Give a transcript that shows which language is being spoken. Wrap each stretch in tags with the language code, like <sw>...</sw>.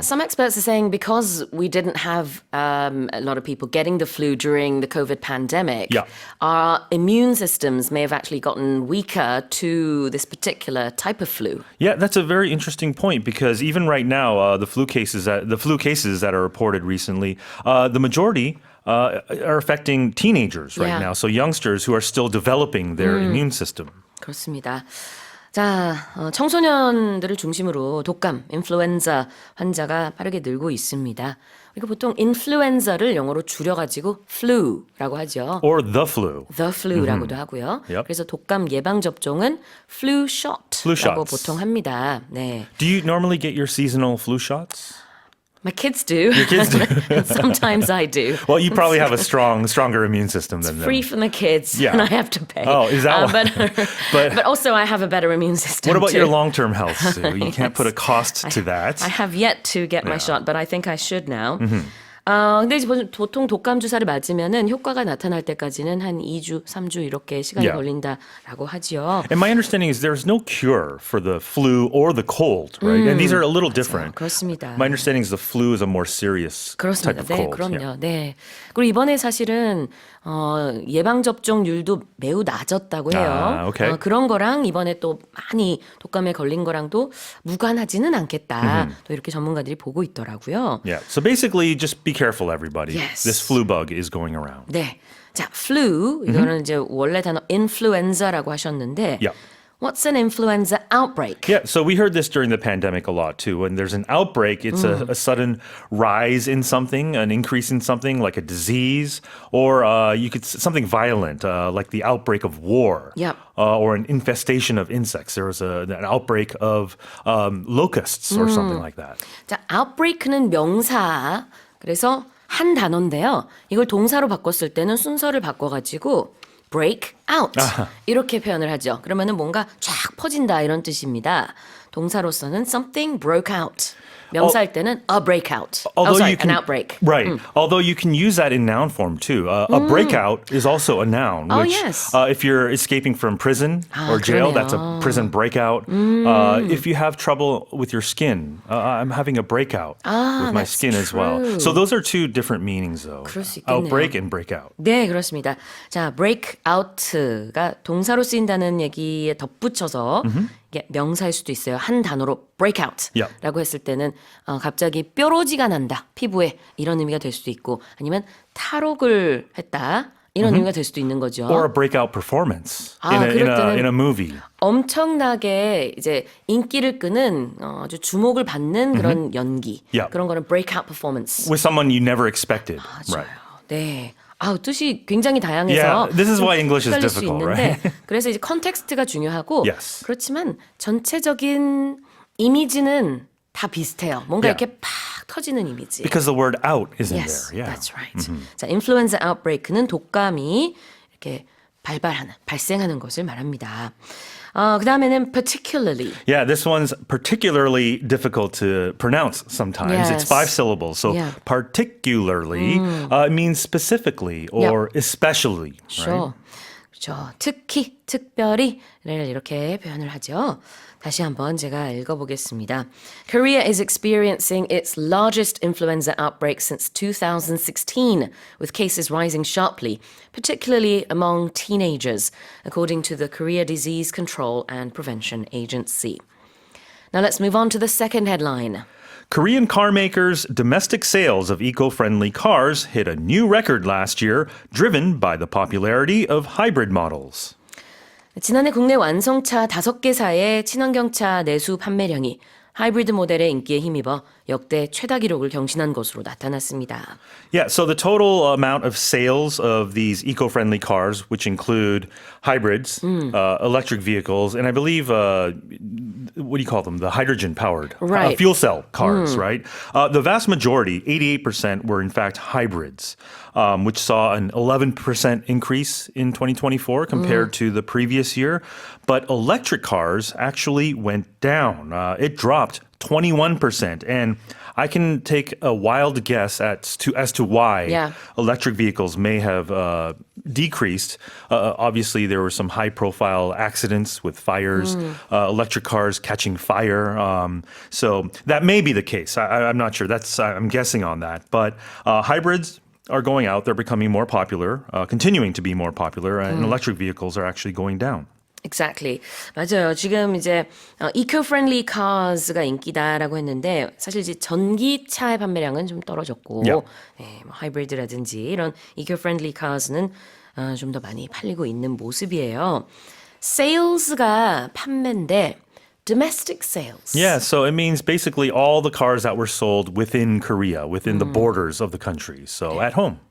<en>Some experts are saying because we didn't have a lot of people getting the flu during the COVID pandemic, our immune systems may have actually gotten weaker to this particular type of flu. yeah, that's a very interesting point because even right now, the flu cases that are reported recently, the majority are affecting teenagers right now. So youngsters who are still developing their immune system.</en> <ko>그렇습니다. 자, 청소년들을 중심으로 독감, 인플루엔자 환자가 빠르게 늘고 있습니다. 그리고 보통 인플루엔자를 영어로 줄여가지고 flu라고 하죠.</ko> <en>Or the flu.</en> <ko>The flu라고도 하고요.</ko> <en>Yep.</en> <ko>그래서 독감 예방 접종은 flu shot라고</ko> <en>shots.</en> <ko>보통 합니다. 네.</ko> <en>Do you normally get your seasonal flu shots? My kids do. Your kids do. Sometimes I do. Well, you probably have a stronger immune system than them. Free for the kids, Yeah. and I have to pay. Oh, is that why? But also I have a better immune system. What about too. your long-term health, Sue? You can't put a cost to that. I have yet to get my shot, but I think I should now.</en> <ko>근데 이제 보통 독감 주사를 맞으면은 효과가 나타날 때까지는 한 2주, 3주 이렇게 시간이 걸린다라고 하지요.</ko> <en>And my understanding is there's no cure for the flu or the cold, right? And these are a little different.</en> <ko>그렇습니다.</ko> <en>My understanding is the flu is a more serious type</en> <ko>그렇습니다.</ko> <en>of</en> <ko>네,</ko> <en>cold.</en> <ko>그럼요. 네. 그리고 이번에 사실은 예방 접종률도 매우 낮았다고 해요.</ko> <en>okay.</en> <ko>그런 거랑 이번에 또 많이 독감에 걸린 거랑도 무관하지는 않겠다. 또 이렇게 전문가들이 보고 있더라고요.</ko> <en>Yeah. So basically, just be careful, everybody. Yes. This flu bug is going around.</en> <ko>네. 자, flu 이거는 이제 원래 단어 influenza라고 하셨는데</ko> <en>Yeah. What's an influenza outbreak? Yeah, so we heard this during the pandemic a lot too. When there's an outbreak, it's a sudden rise in something, an increase in something like a disease, or something violent, like the outbreak of war, Yep. or an infestation of insects. There was an outbreak of locusts or something like that.</en> <ko>자, outbreak는 명사. 그래서 한 단어인데요. 이걸 동사로 바꿨을 때는 순서를 바꿔가지고 break out 이렇게 표현을 하죠. 그러면은 뭔가 쫙 퍼진다 이런 뜻입니다. 동사로서는</ko> <en>something broke out.</en> <ko>명사할 때는</ko> <en>a breakout. An outbreak. Right. Although you can use that in noun form too. A breakout is also a noun. Oh, Which, yes. If you're escaping from prison or jail,</en> <ko>그러네요.</ko> <en>that's a prison breakout. If you have trouble with your skin, I'm having a breakout with my that's skin as well. true. So those are two different meanings though.</en> <ko>그럴 수 있겠네요.</ko> <en>Outbreak and breakout.</en> <ko>네, 그렇습니다. 자, break out가 동사로 쓰인다는 얘기에 덧붙여서 이게 명사일 수도 있어요. 한 단어로 break out라고 했을 때는 갑자기 뾰루지가 난다. 피부에 이런 의미가 될 수도 있고 아니면 탈옥을 했다. 이런 의미가 될 수도 있는 거죠.</ko> <en>Or a breakout performance</en> <ko>그럴 때는</ko> <en>in a movie.</en> <ko>엄청나게 이제 인기를 끄는 아주 주목을 받는 그런 연기.</ko> <en>Yeah.</en> <ko>그런 거는 breakout performance.</ko> <en>With someone you never expected.</en> <ko>맞아요.</ko> <en>Right.</en> <ko>네. 뜻이 굉장히 다양해서</ko> <en>Yeah, this is why English is</en> <ko>헷갈릴 수</ko> <en>difficult,</en> <ko>있는데</ko> <en>right?</en> <ko>그래서 이제 컨텍스트가 중요하고</ko> <en>Yes.</en> <ko>그렇지만 전체적인 이미지는 다 비슷해요. 뭔가</ko> <en>Yeah.</en> <ko>이렇게 팍 터지는 이미지.</ko> <en>Because the word out is in Yes, there. Yeah. that's right.</en> <ko>자, influenza outbreak는 독감이 이렇게 발생하는 것을 말합니다. 그 다음에는 particularly.</ko> <en>Yeah, this one's particularly difficult to pronounce sometimes. It's Yes. 5 syllables. So Yeah. particularly means specifically or especially. Sure.</en> <ko>그렇죠. 특히, 특별히를 이렇게 표현을 하죠. 다시 한번 제가 읽어보겠습니다.</ko> <en>Korea is experiencing its largest influenza outbreak since 2016, with cases rising sharply, particularly among teenagers, according to the Korea Disease Control and Prevention Agency. Now let's move on to the second headline. Korean car makers' domestic sales of eco-friendly cars hit a new record last year, driven by the popularity of hybrid models.</en> <ko>지난해 국내 완성차 5개사의 친환경차 내수 판매량이 하이브리드 모델의 인기에 힘입어 역대 최다 기록을 경신한 것으로 나타났습니다.</ko> <en>Yeah, so the total amount of sales of these eco-friendly cars, which include hybrids, electric vehicles, and I believe, what do you call them? The hydrogen-powered Right. fuel cell cars, right? The vast majority, 88%, were in fact hybrids, which saw an 11% increase in 2024 compared to the previous year. But electric cars actually went down. It dropped 21%. And I can take a wild guess as to why electric vehicles may have decreased. Obviously, there were some high-profile accidents with fires, electric cars catching fire. So that may be the case. I'm not sure. I'm guessing on that. But hybrids are going out. They're becoming more popular, continuing to be more popular, and electric vehicles are actually going down. Exactly.</en> <ko>맞아요. 지금 이제 eco-friendly cars가 인기다라고 했는데 사실 이제 전기차의 판매량은 좀 떨어졌고</ko> <en>Yeah.</en> <ko>뭐 하이브리드라든지 이런 eco-friendly cars는 좀 더 많이 팔리고 있는 모습이에요. sales가 판매인데 domestic sales.</ko> <en>Yeah, so it means basically all the cars that were sold within Korea, within the borders of the country, so at home.</en>